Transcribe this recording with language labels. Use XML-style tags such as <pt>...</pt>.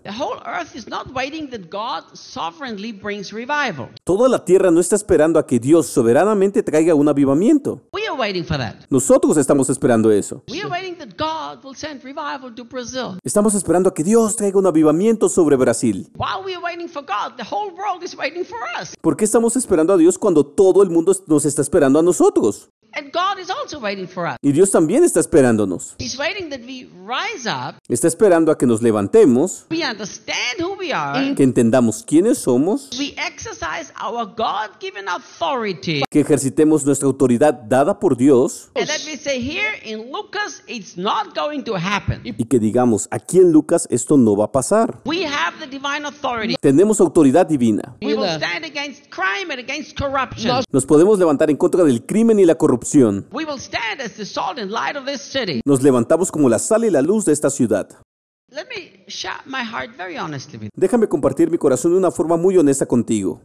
<en>The whole earth is not waiting that God sovereignly brings revival.</en> <es>Toda la tierra no está esperando a que Dios soberanamente traiga un avivamiento.</es> <en>We are waiting for that.</en> <es>Nosotros estamos esperando eso.</es> <en>We are waiting that God will send revival to Brazil.</en> <es>Estamos esperando a que Dios traiga un avivamiento sobre Brasil.</es> <en>While we are waiting for God, the whole world is waiting for us.</en> <es>¿Por qué estamos esperando a Dios cuando todo el mundo nos está esperando a nosotros?</es> <en>And God is also waiting for us.</en> <es>Y Dios también está esperándonos.</es> <en>He's waiting that we rise up.</en> <es>Está esperando a que nos levantemos.</es> <en>We understand who we are.</en> <es>Que entendamos quiénes somos.</es> <en>We exercise our God-given authority.</en> <es>Que ejercitemos nuestra autoridad dada por Dios.</es> <en>And that we say here in Lucas, it's not going to happen.</en> <es>Y que digamos, aquí en Lucas esto no va a pasar.</es> <en>We have the divine authority.</en> <es>Tenemos autoridad divina.</es> <en>We will stand against crime and against corruption.</en> <es>Nos podemos levantar en contra del crimen y la corrupción.</es> <en>We will stand as the salt and light of this city.</en> <es>Nos levantamos como la sal y la luz de esta ciudad.</es> <en>Let me share my heart very honestly with you.</en> <es>Déjame compartir mi corazón de una forma muy honesta contigo.</es>